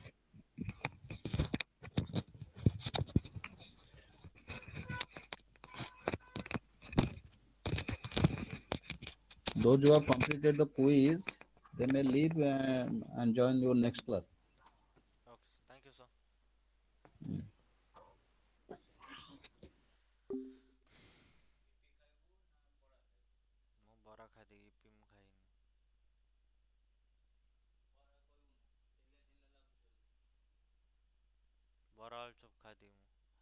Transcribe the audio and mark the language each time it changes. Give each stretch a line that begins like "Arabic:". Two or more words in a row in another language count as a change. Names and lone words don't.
English: Those who have completed the quiz, they may leave and join your next class. Okay, thank you, sir.
Odia: ମୁଁ ବରା ଖାଇଦେବି ଇପି ମୁଁ ଖାଇନି। ବରା ଆଳୁଚପ ଖାଇଦେବି ମୁଁ।